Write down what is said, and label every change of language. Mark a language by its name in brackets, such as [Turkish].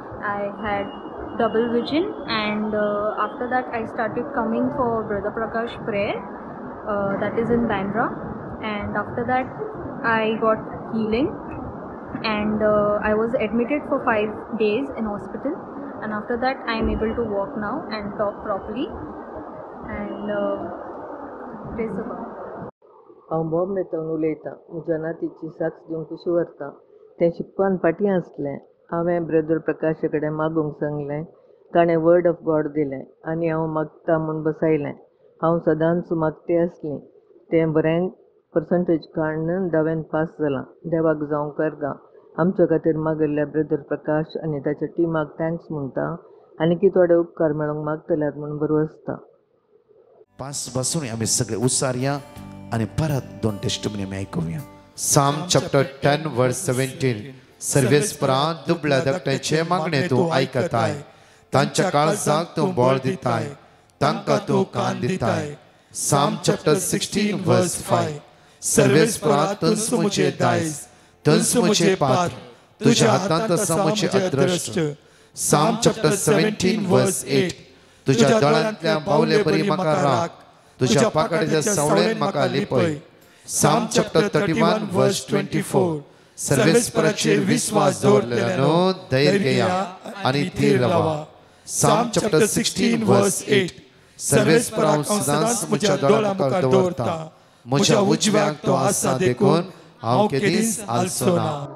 [English] I had double vision, and after that I started coming for Brother Prakash prayer, that is in Bandra, and after that I got healing, and I was admitted for 5 days in hospital, and after that I am able to walk now and talk properly, and praise the Lord. [Konkani] हांव बॉम्बेंतल्यान उलयतां. म्हज्या नातीची साक्ष दिवंक कशी व्हरतां तें शिकपान फाटीं आसलें. हांवें ब्रदर प्रकाशा कडेन मागूंक सांगलें. ताणें [English] word of God [Konkani] दिलें आनी हांव मागता म्हूण बसयलें. हांव सदांच मागतें आसलीं. तें बरें पर्संटेज काडून 10th पास जालां. देवाक जावं करगा. आमच्या खातीर मागिल्ल्या ब्रदर प्रकाश आनी ताच्या टिमाक थँक्स म्हणटा आनी की थोडे उपकार मेळोंक मागतल्यात म्हूण बरो आसता. [Marathi] पास बसून आम्ही सगळे उसारया आणि परत 2 टेस्टिमनी आम्ही ऐकूया. [Konkani] साम चॅप्टर 10 वर्स 17. सर्वेस्परा दुबळ्या धाकट्याचे मागणे तू ऐकताय. तांच्या काळजाक तू बळ दिताय. तांकां तू कान दिताय. साम चॅप्टर 16 वर्स 5. सर्वेस्परा तुझ मुझे दायज. तुझ मुझे पात्र. तुझ्या हातांत आसा मुझे अदृष्ट. साम चॅप्टर 17 वर्स 8. तुझ्या दोळ्यांतल्या बावले बरी म्हाका राख. तुझ्या पाकड्याच्या सावळेन म्हाका लिपय. साम चॅप्टर 31 वर्स 24. सर्वेस्पराचेर विश्वास दवरलेल्यानो धैर्य घेया आनी थीर रावा. साम चॅप्टर 16 वर्स 8. सर्वेस्परा सदांच म्हज्या दोळ्यां मुखार दवरता. म्हज्या उजव्याक तो आसा देखून हांव केदीस आलसो ना.